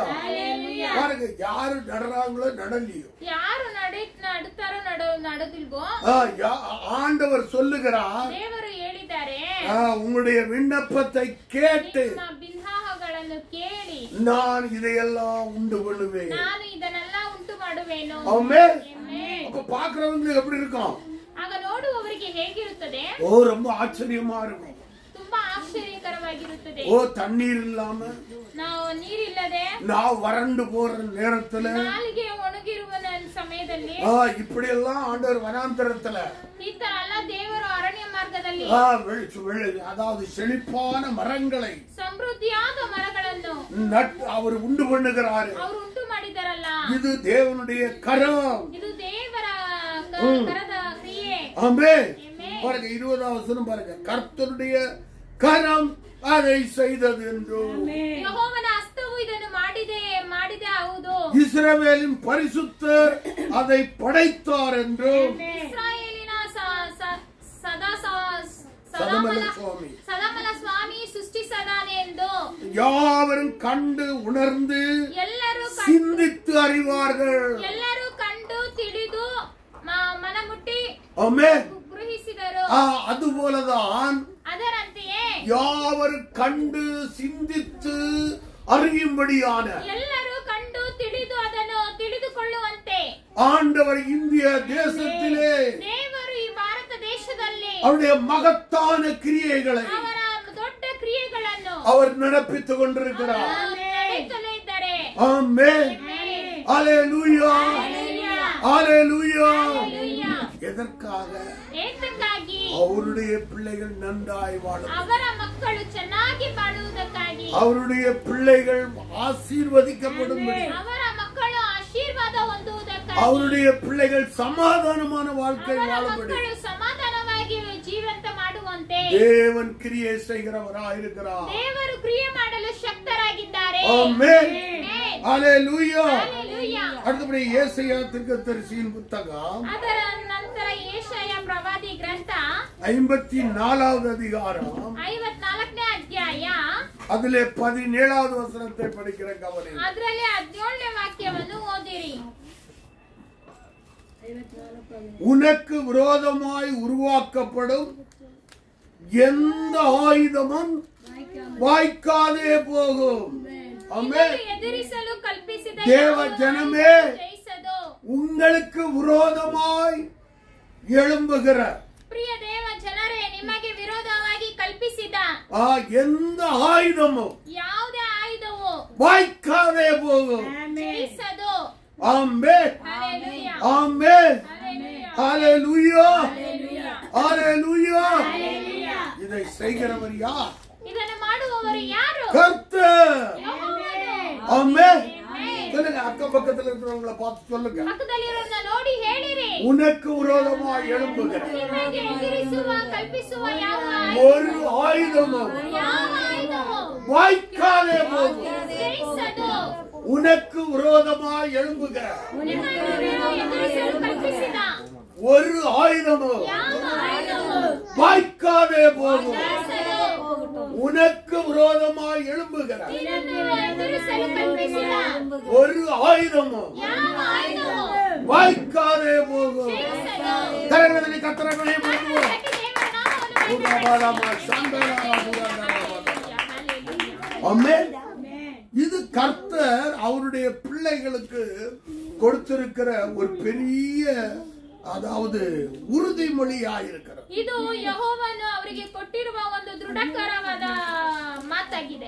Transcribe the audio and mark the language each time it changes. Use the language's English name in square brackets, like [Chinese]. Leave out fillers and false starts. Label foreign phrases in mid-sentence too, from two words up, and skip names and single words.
[Tamil] பாருங்க, யாரு நடுறாங்களோ நடலையோ, [Kannada] ಯಾರು ನಡುತ್ತಾರೋ ನಡದಿಲ್ವೋ [Tamil] ஆண்டவர் சொல்லுகிறார், [Kannada] ದೇವರು ಹೇಳಿದ್ದಾರೆ, [Tamil] உங்களுடைய விண்ணப்பத்தை கேட்டு [Kannada] ನಿಮ್ಮ ಬಿನ್ನಹಗಳನ್ನು ಕೇಳಿ [Tamil] நான் இதையெல்லாம் உண்டு பண்ணுவேன். [Kannada] ನಾನು ಇದನ್ನೆಲ್ಲ ಉಂಟು ಮಾಡುವೆನು. [Tamil] ஆமென். [Kannada] ಆಮೆನ್. [Tamil] அப்ப பாக்குறவங்களுக்கு எப்படி இருக்கும்? [Kannada] ಆಗ ನೋಡುವವರಿಗೆ ಹೇಗಿರುತ್ತದೆ? [Tamil] ரொம்ப ஆச்சரியமா இருக்கும். [Kannada] ತುಂಬಾ ಆಶ್ಚರ್ಯಕರವಾಗಿರುತ್ತದೆ. [Tamil] தண்ணீர் இல்லாம [Kannada] ನಾವು ನೀರಿಲ್ಲದೆ [Tamil] நான் வறண்டு போற நேரத்துல [Kannada] ನಾಲಿಗೆ ಒಣಗಿರುವ ಸಮಯದಲ್ಲಿ [Tamil] இப்படி எல்லாம் ஆண்டவர் வனாந்தரத்துல [Kannada] ಈ ತರ ಎಲ್ಲ ದೇವರು ಅರಣ್ಯ ಮಾರ್ಗದಲ್ಲಿ ಕಾಲದಲ್ಲಿ [Tamil] அதாவது செழிப்பான மரங்களை [Kannada] ಸಮೃದ್ಧಿಯಾದ ಮರಗಳನ್ನು [Tamil] அவர் ಉಂಟು பண்ணுகிறாரு. [Kannada] ಅವರು ಉಂಟು ಮಾಡಿದರಲ್ಲ, [Tamil] இது தேவனுடைய கரம். [Kannada] ಇದು ದೇವರ ಕರದ ಕ್ರಿಯೆ. [Tamil] ஆமென். பாருங்க 20வது வசனம் பாருங்க. கர்த்தருடைய கரம் அதை செய்தது என்று. [Kannada] ಯೆಹೋವನ ಹಸ್ತವು ಇದನ್ನು ಮಾಡಿದೆ ಹೌದು. [Tamil] இஸ்ரவேலின் பரிசுத்தர் அதை படைத்தார் என்று. [Kannada] ಇಸ್ರಾಯೇಲಿನ ಸದಾಮಲ ಸ್ವಾಮಿ ಸೃಷ್ಟಿಸದಾನೆ ಎಂದು [Tamil] யாவரும் கண்டு உணர்ந்து [Kannada] ಎಲ್ಲರೂ [Tamil] சிந்தித்து அறிவார்கள். [Kannada] ಎಲ್ಲರೂ ಕಂಡು ತಿಳಿದು ಮನಮುಟ್ಟಿ ಗ್ರಹಿಸಿದರು. [Tamil] அதுபோலதான் [Kannada] ಅದರಂತೆಯೇ [Tamil] யாவரும் கண்டு சிந்தித்து அறியும்படியான [Kannada] ಎಲ್ಲರೂ ಕಂಡು ತಿಳಿದು ಅದನ್ನು ತಿಳಿದುಕೊಳ್ಳುವಂತೆ [Tamil] ஆண்டவர் இந்திய தேசத்திலே [Kannada] ದೇವರು ಈ ಭಾರತ ದೇಶದಲ್ಲಿ [Tamil] அவருடைய மகத்தான கிரியைகளை [Kannada] ಅವರ ದೊಡ್ಡ ಕ್ರಿಯೆಗಳನ್ನು [Tamil] அவர் நடப்பித்துக் கொண்டிருக்கிறார். [Kannada] ನಡೆಸುತ್ತಲೇ ಇದ್ದಾರೆ. [Tamil] ஆமென். ஹalleluya. ஹalleluya. எதற்காக? [Kannada] ಏತಕ್ಕಾಗಿ? [Tamil] அவருடைய பிள்ளைகள் நன்றாய் வாழ, [Kannada] ಅವರ ಮಕ್ಕಳು ಚೆನ್ನಾಗಿ ಬಾಳುವುದಕ್ಕಾಗಿ, [Tamil] அவருடைய பிள்ளைகள் ஆசீர்வதிக்கப்படும்படி, [Kannada] ಅವರ ಮಕ್ಕಳು ಆಶೀರ್ವಾದ ಹೊಂದುವುದಕ್ಕಾಗಿ, [Tamil] அவருடைய பிள்ளைகள் சமாதானமான வாழ்க்கை [Kannada] ಅವರ [Tamil] வாழும்படி [Kannada] ಮಕ್ಕಳು ಸಮಾಧಾನವಾಗಿ ಜೀವಂತ ಮಾಡುವಂತೆ [Tamil] தேவன் கிரியை செய்கிறவராயிருக்கிறார். [Kannada] ದೇವರು ಕ್ರಿಯೆ ಮಾಡಲು ಶಕ್ತರಾಗಿದ್ದಾರೆ. [Tamil] ஆமென். ஹalleluya. [Kannada] ಹಲ್ಲೆಲೂಯಾ. [Tamil] அடுத்தபடி ஏசாயா தீர்க்கதரிசியின் புத்தகம் [Kannada] ಅದರ ನಂತರ ಯೆಶಾಯ ಪ್ರವಾದಿ ಗ್ರಂಥ [Tamil] 54வது அதிகாரம் [Kannada] 54ನೇ ಅಧ್ಯಾಯ [Tamil] அதிலே 17வது வசனத்தை படிக்கிற கவனி. [Kannada] ಅದರಲ್ಲಿ 17ನೇ ವಾಕ್ಯವನ್ನು ಓದಿರಿ. [Tamil] உனக்கு விரோதமாய் உருவாக்கப்படும் எந்த ஆயுதமும் வாய்க்காதே போகும். ஆமென். [Kannada] ಎದುರಿಸಲು ಕಲ್ಪಿಸಿದ [Tamil] தேவ ஜனமே, [Kannada] ಜಯಿಸದು. [Tamil] உங்களுக்கு விரோதமாய் எழும்புகிற [Kannada] ಪ್ರಿಯ ದೇವ ಜನರೇ, ನಿಮಗೆ ವಿರೋಧವಾಗಿ ಕಲ್ಪಿಸಿದ [Tamil] எந்த ஆயுதமும் [Kannada] ಯಾವುದೇ ಆಯುಧವು [Tamil] வாய்க்காதே போகும். [Kannada] ಜಯಿಸದು. [Tamil] ஆமென். [Kannada] ಹಲ್ಲೆಲೂಯಾ. [Tamil] ஆமென். [Kannada] ಹಲ್ಲೆಲೂಯಾ. [Tamil] ஹalleluya. ஹalleluya. இதை செய்கிறவர் யார்? [Kannada] ಇದನ್ನು ಮಾಡುವವರು ಯಾರು? [Tamil] கர்த்தர். [Kannada] ಯೆಹೋವನು. [Tamil] ஆமென். சொல்லுங்க, அக்கம் பக்கத்துல இருக்கிறவங்கள பார்த்து சொல்லுங்க. [Kannada] ಪಕ್ಕದಲ್ಲಿರೋದನ್ನ ನೋಡಿ ಹೇಳಿರಿ. [Tamil] உனக்கு விரோதமாய் எழும்புகிற [Kannada] ನಿಮಗೆ ಎದುರಿಸುವ ಕಲ್ಪಿಸುವ ಯಾವ [Tamil] ஒரு ஆயுதமும் [Kannada] ಆಯುಧವು [Tamil] வாய்க்காதே போகும். [Kannada] ಜಯಿಸದು. [Tamil] உனக்கு விரோதமாய் எழும்புகிற [Kannada] ನಿಮ್ಮನ್ನು ಎದುರಿಸಲು ಕಲ್ಪಿಸಿದ [Tamil] ஒரு ஆயுதமும் [Kannada] ಯಾವ ಆಯುಧವು [Tamil] வாய்க்காதே போகும். [Kannada] ಜಯಿಸದು. [Tamil] உனக்கு விரோதமாய் எழும்புகிற [Kannada] ನಿನ್ನನ್ನು ಎದುರಿಸಲು ಕಲ್ಪಿಸಿದ [Tamil] ஒரு ஆயுதமும் [Kannada] ಯಾವ ಆಯುಧವು [Tamil] வாய்க்காதே போகும். [Kannada] ಜಯಿಸದು. [Tamil] கரங்களை கத்தரங்களை பண்ணுவோம். [Kannada] ದೇವರ ನಾಮವನ್ನು [Tamil] ஆமென். இது கர்த்தர் அவருடைய பிள்ளைகளுக்கு கொடுத்திருக்கிற ஒரு பெரிய, அதாவது உறுதிமொழியாயிருக்கிறது. [Kannada] ಇದು ಯೆಹೋವನು ಅವರಿಗೆ ಕೊಟ್ಟಿರುವ ಒಂದು ದೃಢಕರವಾದ ಮಾತಾಗಿದೆ.